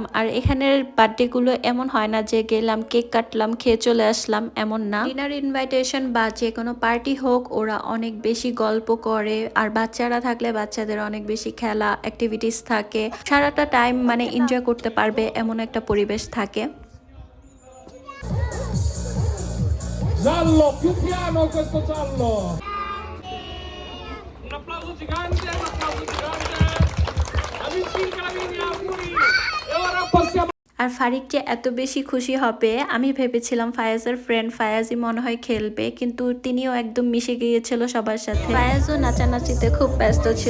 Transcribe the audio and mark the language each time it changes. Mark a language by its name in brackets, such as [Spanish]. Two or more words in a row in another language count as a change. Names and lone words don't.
[Bangla] আর এখানের বার্থডেগুলো এমন হয় না যে গেলাম কেক কাটলাম খেয়ে চলে আসলাম, এমন না। ডিনার ইনভাইটেশন বা যে কোনো পার্টি হোক, ওরা অনেক বেশি গল্প করে, আর বাচ্চারা থাকলে বাচ্চাদের অনেক বেশি খেলা অ্যাক্টিভিটিস থাকে। সারাটা টাইম মানে এনজয় করতে পারবে এমন একটা পরিবেশ থাকে। [Italian] Giallo, più piano questo giallo! Un applauso gigante, un applauso gigante! Amici carabinieri, auguri! E ora passiamo... [Bangla] আর ফারিক যে এত বেশি খুশি হবে আমি ভেবেছিলাম। ফায়াজের ফ্রেন্ড ফায়াজই মনে হয় খেলবে, কিন্তু তিনিও একদম মিশে গিয়েছিল সবার সাথে। ফায়াজও নাচানাচিতে খুব ব্যস্ত ছিল।